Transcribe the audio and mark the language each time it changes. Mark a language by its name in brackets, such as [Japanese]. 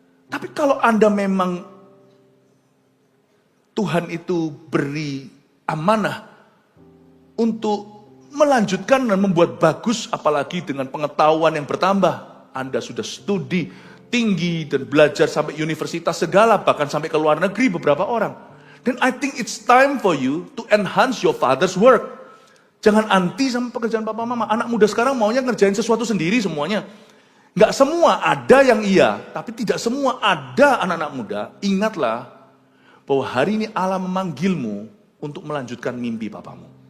[Indonesian] Tapi kalau Anda memang Tuhan itu beri amanah untuk melanjutkan dan membuat bagus, apalagi dengan pengetahuan yang bertambah. Anda sudah studi tinggi dan belajar sampai universitas segala, bahkan sampai ke luar negeri beberapa orang. [English] Then I think it's time for you to enhance your father's work. [Indonesian] Jangan anti sama pekerjaan papa mama. Anak muda sekarang maunya ngerjain sesuatu sendiri semuanya. Nggak semua, ada yang iya, tapi tidak semua ada anak-anak muda. Ingatlah bahwa hari ini Allah memanggilmu untuk melanjutkan mimpi papamu.